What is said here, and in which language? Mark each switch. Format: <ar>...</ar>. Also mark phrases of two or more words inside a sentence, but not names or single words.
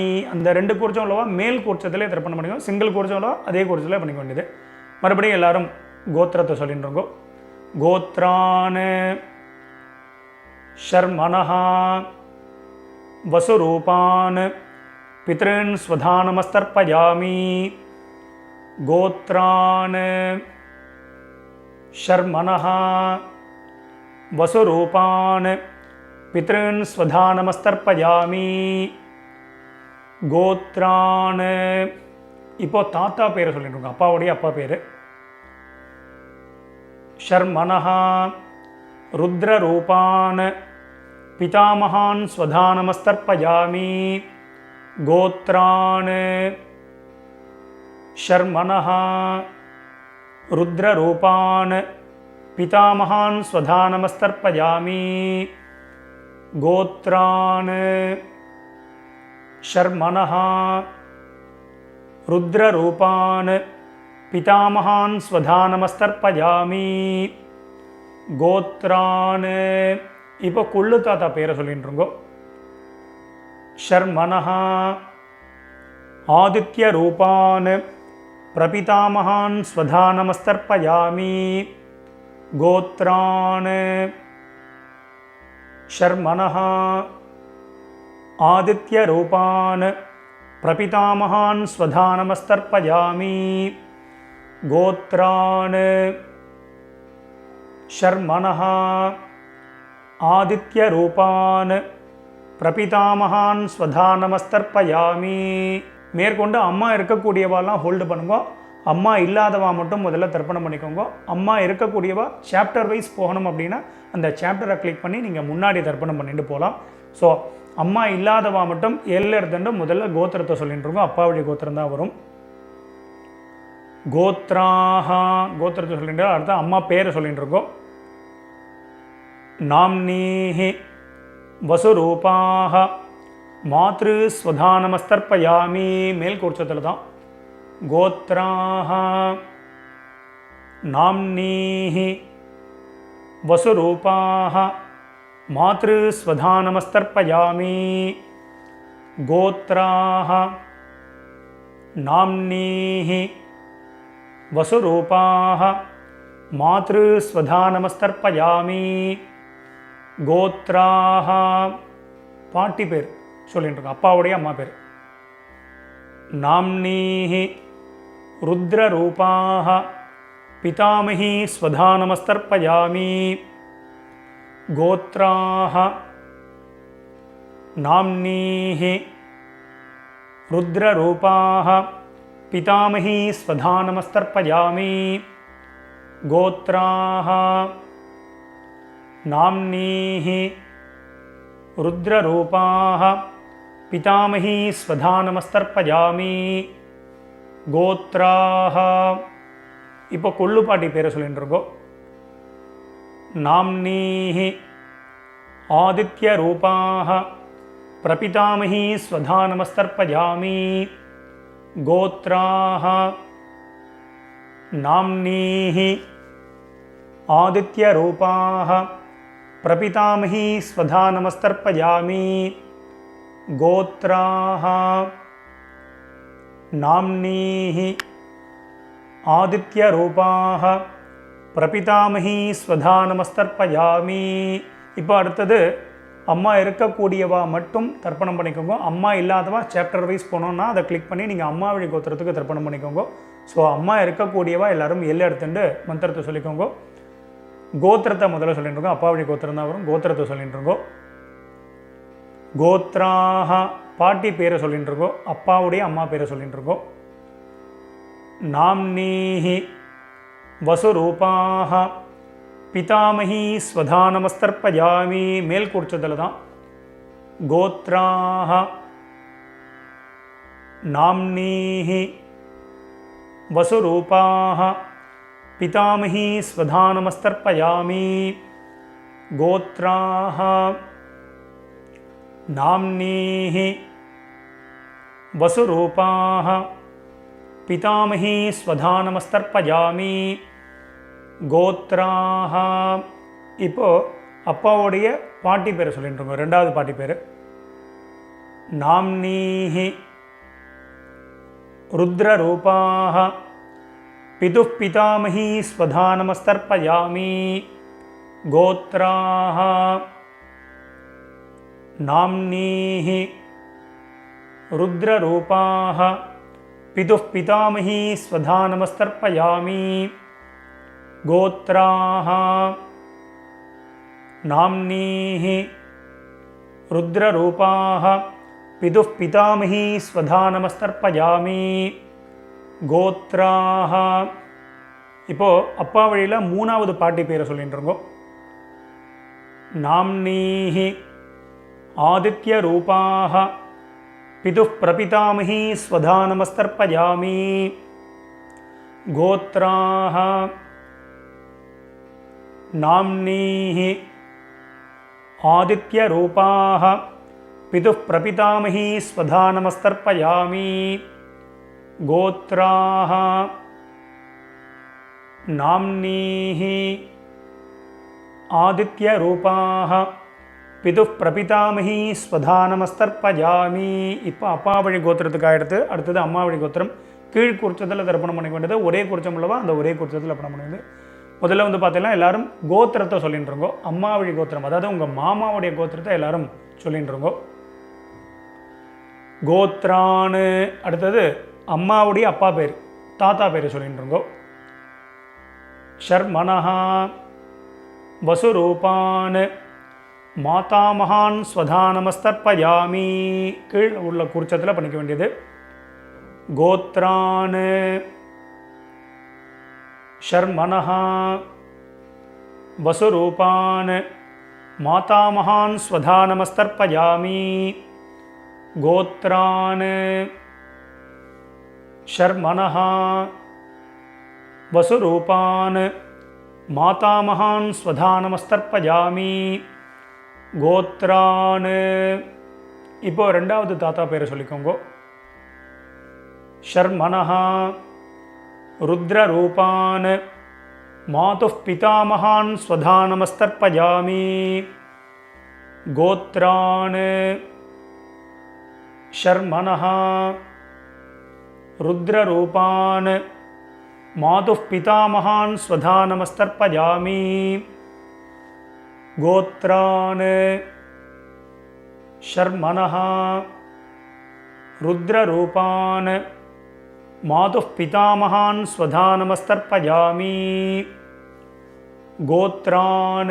<ta>அந்த 2 கூர்ச்சம் உள்ளவா மேல் கூர்ச்சத்திலே தர்ப்பணம் பண்ணிக்கோ. சிங்கிள் கூர்ச்சம் உள்ளவா அதே கூர்ச்சத்தில் பண்ணிக்க வேண்டியது. மறுபடியும் எல்லாரும் கோத்திரத்தை சொல்லிட்டுருங்கோ.</ta> <sa>गोत्रान् शर्मणः वसुरूपान् पितॄन् स्वधानमस्तर्पयामि. கோத்ரான் शर्मणः वसुरूपान् पितॄन् स्वधानमस्तर्पयामि கோத்ரான்.</sa> <ta>இப்போ தாத்தா பேரை சொல்லிட்டு அப்பாவுடைய அப்பா பேர்.</ta> <sa>शर्मणः रुद्ररूपान् पितामहान् स्वधानमस्तर्पयामि गोत्रान्. शर्मणः रुद्ररूपान् पितामहान् स्वधानमस्तर्पयामि गोत्रान्. शर्मणः रुद्ररूपान् पितामहान् स्वधानमस्तर्पयामि गोत्रान्.</sa> <ta>இப்போ கொள்ளு தாத்தா பேரை சொல்லிட்டுருங்கோ.</ta> <sa>शर्मणः आदित्यरूपान् प्रपितामहान् स्वधानमस्तर्पयामि गोत्रान्. शर्मणः आदित्यरूपान् प्रपितामहान् स्वधानमस्तर्पयामि गोत्रान्. शर्मणः आदित्यरूपान् प्रपितामहान् स्वधानमस्तर्पयामि.</sa> <ta>மேற்கொண்டு அம்மா இருக்கக்கூடியவாலாம் ஹோல்டு பண்ணுங்க. அம்மா இல்லாதவா மட்டும் முதல்ல தர்ப்பணம் பண்ணிக்கோங்க. அம்மா இருக்கக்கூடியவா</ta> <en>chapter wise</en> <ta>போகணும் அப்படின்னா அந்த சாப்டரை கிளிக் பண்ணி நீங்கள் முன்னாடி தர்ப்பணம் பண்ணிட்டு போகலாம். ஸோ அம்மா இல்லாதவா மட்டும் எடுத்துட்டு முதல்ல கோத்திரத்தை சொல்லிட்டு இருக்கோம். அப்பாவுடைய கோத்திரம் தான் வரும். கோத்ராஹா கோத்திரத்தை சொல்லிட்டு அடுத்த அம்மா பேரை சொல்லிட்டு இருக்கோம்.</ta> <sa>नाम्नीः वसुरूपाः मातृ स्वधानमस्तर्पयामि</sa> <ta>மேல் கோட்சத்தில் தான்.</ta> <sa>गोत्राः नाम्नीः वसुरूपाः मातृ स्वधानमस्तर्पयामि गोत्राः नाम्नीः वसुरूपाः मातृ स्वधानमस्तर्पयामि गोत्राः.</sa> <ta>பாட்டி பேர் சொல்லிட்டு அப்பாவுடைய அம்மா பேர்.</ta> <sa>नाम्नीः रुद्ररूपाः पितामही स्वधानमस्तर्पयामि गोत्राः. नाम्नीः रुद्ररूपाः पितामही स्वधानमस्तर्पयामि गोत्राः. नाम्नीः रुद्ररूपाः पितामही स्वधानमस्तर्पयामि गोत्राः.</sa> <ta>இப்போ கொள்ளு பாட்டி பேரை சொல்லிட்டு இருக்கோம்.</ta> <sa>नाम्नीः आदित्यरूपाः प्रपितामही स्वधानमस्तर्पयामि गोत्राः. नाम्नीः आदित्यरूपाः प्रपितामही स्वधानमस्तर्पयामि गोत्राः. नाम्नीः आदित्यरूपाः प्रपितामही स्वधानमस्तर्पयामि.</sa> <ta>இப்போ அடுத்தது அம்மா இருக்கக்கூடியவா மட்டும் தர்ப்பணம் பண்ணிக்கோங்க. அம்மா இல்லாதவா</ta> <en>chapter wise</en> <ta>போனோன்னா அதை கிளிக் பண்ணி நீங்கள் அம்மா வழி கோத்திரத்துக்கு தர்ப்பணம் பண்ணிக்கோங்க. ஸோ அம்மா இருக்கக்கூடியவா எல்லாரும் எடுத்துட்டு மந்திரத்தை சொல்லிக்கோங்க. கோத்திரத்தை முதல்ல சொல்லிட்டு இருக்கோம். அப்பா வழி கோத்திரம் தான் வரும். கோத்திரத்தை சொல்லிட்டு இருக்கோம். கோத்ராஹ பாட்டி பேரை சொல்லிட்டு இருக்கோம். அப்பாவுடைய அம்மா பேரை சொல்லிட்டு இருக்கோம்.</ta> <sa>நாம்னீஹி वसुरूपाः पितामही स्वधानमस्तर्पयामि</sa> <ta>மேல் கூர்ச்சத்தில் தான்.</ta> <sa>கோத்ராः नाम्नीः वसुरूपाः पितामही स्वधानमस्तर्पयामि गोत्राः. नाम्नीः वसुरूपाः पितामही स्वधानमस्तर्पयामि गोत्राः.</sa> <ta>இப்போ அப்பாவுடைய பாட்டி பேரை சொல்லிட்டு இருக்கோம். ரெண்டாவது பாட்டி பேர்</ta> <sa>நாம்னீஹி रुद्ररूपाः पितुः पितामही स्वधानमस्तर्पयामि गोत्राः. नाम्नीः रुद्ररूपाः पितुः पितामही स्वधानमस्तर्पयामि गोत्राः नाम्नीः रुद्ररूपाः पितुः पितामही स्वधा नमस्तर्पयामि गोत्राः</sa> <ta>இப்போ அப்பா வழியில் மூணாவது பாட்டி பேரை சொல்லிட்டு இருக்கோம்.</ta> <sa>नाम्नीः आदित्य रूपाः पितुः प्रपितामही स्वधा नमस्तर्पयामि गोत्राः नाम्नीः आदित्य रूपाः पितुः प्रपितामही स्वधा नमस्तर्पयामि गोत्राः नाम्नीः आदित्य रूपाः पितुः प्रपितामही स्वधा नमस्तर्पयामि.</sa> <ta>இப்போ அப்பா வழி கோத்திரத்துக்கு ஆயிடுத்து. அடுத்தது அம்மா வழி கோத்திரம். கீழ் குறிச்சத்தில் தர்ப்பணம் பண்ணிக்க வேண்டியது ஒரே குறிச்சம் உள்ளவா அந்த ஒரே குறிச்சத்தில் தர்ப்பணம் பண்ணியது. முதல்ல வந்து பார்த்தீங்கன்னா எல்லாரும் கோத்திரத்தை சொல்லிட்டு இருக்கோம். அம்மா வழி கோத்திரம் அதாவது உங்கள் மாமாவுடைய கோத்திரத்தை எல்லாரும் சொல்லிட்டு இருக்கோம். கோத்ரான்னு அடுத்தது அம்மாவுடைய அப்பா பேர் தாத்தா பேர் சொல்லிட்டு இருக்கோம்.</ta> <sa>शर्मणः वसुरूपान् मातामहान् स्वधा नमस्तर्पयामि.</sa> <ta>கீழ் உள்ள குறிச்சத்தில் பண்ணிக்க வேண்டியது.</ta> <sa>கோத்ரான் शर्मणः वसुरूपान् मातामहान् स्वधा नमस्तर्पयामि गोत्रान् शर्मणः वसुरूपान् मातामहान् स्वधा नमस्तर्पयामि गोत्रान्.</sa> <ta>இப்போ ரெண்டாவது தாத்தா பேரை சொல்லிக்கோங்க.</ta> <sa>शर्मणः रुद्ररूपान् मातुः पितामहान् स्वधा नमस्तर्पयामि गोत्रान् शर्मणः रुद्ररूपान् मातुः पितामहान् स्वधा नमस्तर्पयामि गोत्रान् शर्मणः रुद्ररूपान् मातुः पितामहान् स्वधा नमस्तर्पयामि गोत्रान्.</sa>